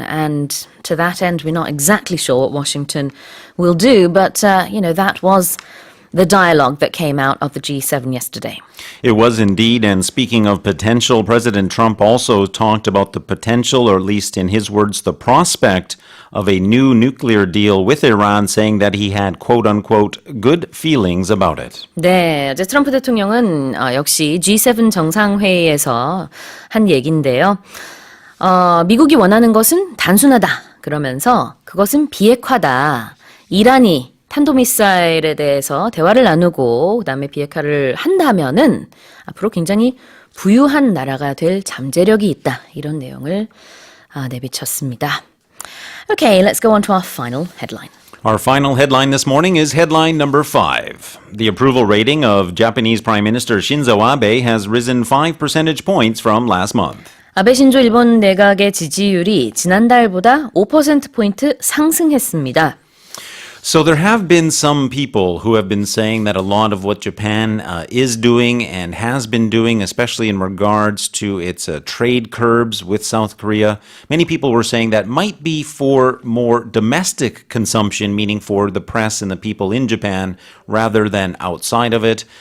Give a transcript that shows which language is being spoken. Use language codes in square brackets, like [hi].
[en] And to that end, we're not exactly sure what Washington will do, but, that was the dialogue that came out of the G7 yesterday. It was indeed, and speaking of potential, President Trump also talked about the potential, or at least in his words, the prospect of a new nuclear deal with Iran, saying that he had, quote-unquote, good feelings about it. [ko] 네, 어제 트럼프 대통령은 역시 G7 정상회의에서 한 얘기인데요. 미국이 원하는 것은 단순하다. 그러면서 그것은 비핵화다. 이란이 탄도미사일에 대해서 대화를 나누고 그다음에 비핵화를 한다면은 앞으로 굉장히 부유한 나라가 될 잠재력이 있다. 이런 내용을 내비쳤습니다. [en] Okay, let's go on to our final headline. Our final headline this morning is headline number 5. The approval rating of Japanese Prime Minister Shinzo Abe has risen 5 percentage points from last month. [ko] 아베 신조 일본 내각의 지지율이 지난달보다 5%포인트 상승했습니다. [en] So there have been some people who have been saying that a lot of what Japan is doing and has been doing, especially in regards to its trade curbs with South Korea, many people were saying that might be for more domestic consumption, meaning for the press and the people in Japan, rather than outside of it.